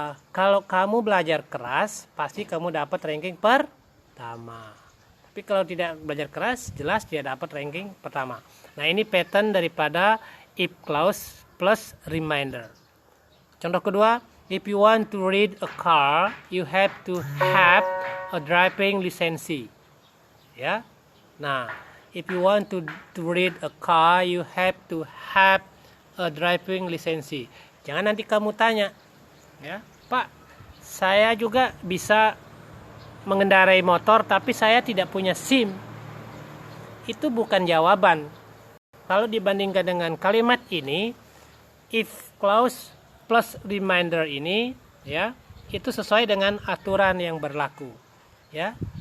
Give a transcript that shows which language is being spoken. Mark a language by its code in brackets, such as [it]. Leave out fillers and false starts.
[id] Kalau kamu belajar keras, pasti kamu dapat ranking pertama. Tapi kalau tidak belajar keras, jelas tidak dapat ranking pertama. Nah, ini pattern daripada if clause plus reminder. Contoh kedua, [en] if you want to read a car, you have to have a driving license. Ya. Nah, if you want to read a car, you have to have a driving license. [id] Jangan nanti kamu tanya, ya, Pak, saya juga bisa mengendarai motor, tapi saya tidak punya SIM. Itu bukan jawaban. Kalau dibandingkan dengan kalimat ini, if clause plus reminder ini, ya, itu sesuai dengan aturan yang berlaku. ya.